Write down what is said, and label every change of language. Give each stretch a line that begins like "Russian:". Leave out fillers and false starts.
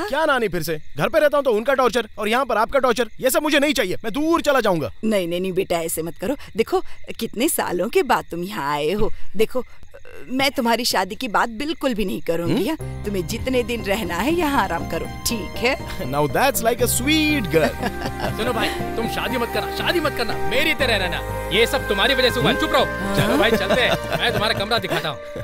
Hindi: क्या नानी, फिर से घर पे रहता हूँ तो उनका टॉर्चर और यहाँ पर आपका टॉर्चर, ये सब मुझे नहीं चाहिए। मैं दूर चला जाऊंगा। नहीं बेटा, ऐसे मत करो। देखो कितने सालों के बाद तुम यहाँ आए हो। देखो मैं तुम्हारी शादी की बात बिल्कुल भी नहीं करूँगी। तुम्हें जितने दिन रहना है यहाँ आराम करो, ठीक है?
English: Now that's like a sweet girl.
Hindi: सुनो भाई, तुम शादी मत करना, मेरी तरह रहना। ये सब तुम्हारी वजह से हुआ। चुप रहो। चलो भाई चलते हैं, मैं तुम्हारा कमरा दिखाता हूँ।